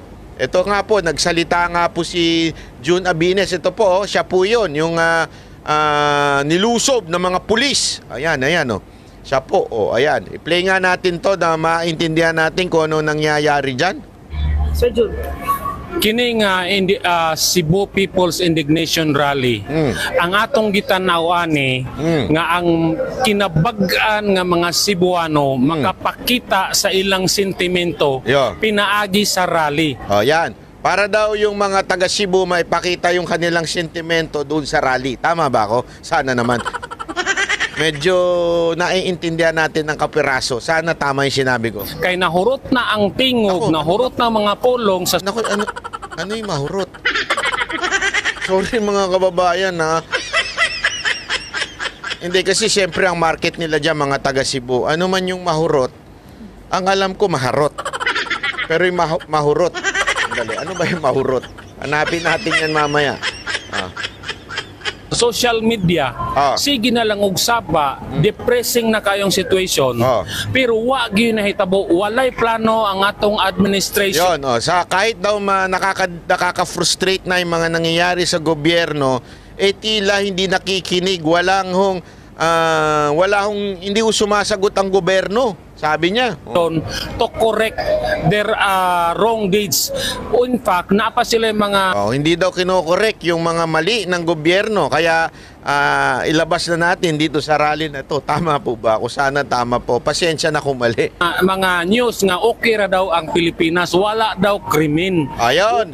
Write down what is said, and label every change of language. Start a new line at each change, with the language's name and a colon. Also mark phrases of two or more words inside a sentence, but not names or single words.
Filipino: Ito nga po, nagsalita nga po si June Abines. Ito po, siya po 'yon, yung nilusob ng mga pulis. Ayan. Siya po, ayan. I-play nga natin 'to na maintindihan natin kung ano nangyayari diyan. Sir June,
Cebuano: kini nga Cebu People's Indignation Rally, ang atong gitanaw ani nga ang kinabag-an nga mga Cebuano makapakita sa ilang sentimento pinaagi sa rally.
Filipino: Yan. Para daw yung mga taga Cebu maipakita yung kanilang sentimento doon sa rally. Tama ba ako? Sana naman. Medyo naiintindihan natin ng kapiraso. Sana tama yung sinabi ko.
Cebuano: Kay nahurot na ang tingog, nahurot na mga pulong sa...
Filipino: Naku, ano yung mahurot? Sorry mga kababayan ha. Hindi kasi siyempre ang market nila dyan mga taga Cebu. Ano man yung mahurot, ang alam ko maharot. Pero yung mahurot. Dali, ano ba yung mahurot? Hanapin natin yan mamaya.
English: Social media,
Cebuano: sige na lang og sapa, depressing na kayong situation, pero wa gyud nahitabo, walay plano ang atong administration.
Filipino: Sa kahit daw nakaka-frustrate na yung mga nangyayari sa gobyerno, tila hindi nakikinig, hindi sumasagot ang gobyerno. Sabi niya.
English: To correct their wrong deeds. In fact,
Filipino: napa sila yung mga... hindi daw kinokorek yung mga mali ng gobyerno. Kaya ilabas na natin dito sa rally na to. Tama po ba? Ako sana tama po. Pasensya na kung mali.
Cebuano: Mga news nga okay ra daw ang Pilipinas.
Filipino: Wala daw krimen. Ayun.